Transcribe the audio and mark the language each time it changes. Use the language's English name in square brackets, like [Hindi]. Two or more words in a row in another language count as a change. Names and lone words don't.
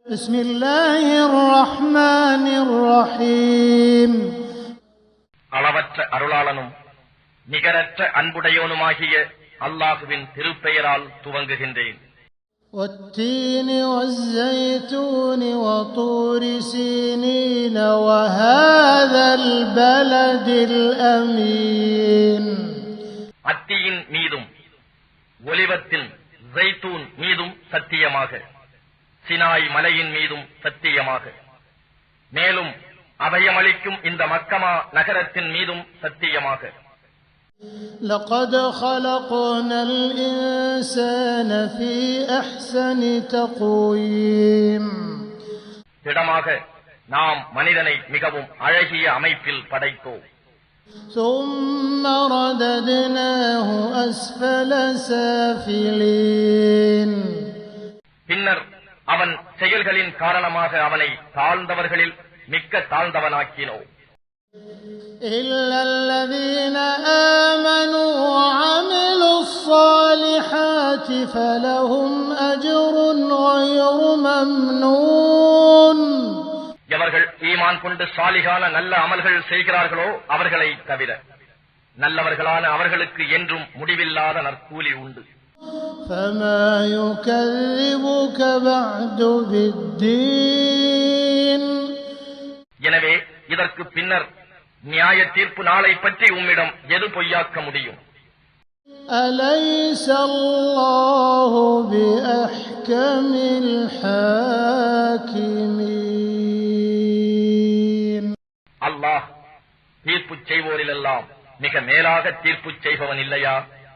[Arabic] بسم الله الرحمن الرحيم [Tamil] அளவற்ற அருளாளனும் நிகரற்ற அன்புடையோனுமாகிய அல்லாஹ்வின் திருப்பெயரால் துவங்குகின்றேன். [Arabic] والتين والزيتون وطور سينين وهذا البلد الأمين. [Tamil] அத்தியின் மீதும் ஒலிவத்தின் ஜைத்தூன் மீதும் சத்தியமாக, சினாய் மலையின் மீதும் சத்தியமாக, மேலும் அபயமளிக்கும் இந்த மக்கமா நகரத்தின் மீதும் சத்தியமாக. [Arabic] لقد خلقنا الإنسان في أحسن تقويم. [Tamil] திடமாக நாம் மனிதனை மிகவும் அழகிய அமைப்பில் படைத்தோம். [Arabic] ثم رددناه أسفل سافلين. [Tamil] பின்னர் அவன் செயல்களின் காரணமாக அவனை தாழ்ந்தவர்களில் மிக்க தாழ்ந்தவனாக்கினோம். [Arabic] إلا الذين آمنوا وعملوا الصالحات فلهم أجر غير ممنون. [Tamil] எவர்கள் ஈமான் கொண்டு சாலிகான நல்ல அமல்கள் செய்கிறார்களோ அவர்களை தவிர நல்லவர்களான அவர்களுக்கு என்றும் முடிவில்லாத நற்கூலி உண்டு. [Arabic] فما يكذبك بعد بالدين. [Tamil] எனவே இதற்கு பின்னர் நியாய தீர்ப்பு நாளை பற்றி உம்மிடம் எது பொய்யாக்க முடியும்? [Arabic] أليس الله بأحكم الحاكمين. [Tamil] அல்லாஹ் தீர்ப்பு செய்வோரிலெல்லாம் மிக மேலாக தீர்ப்பு செய்பவன் இல்லையா?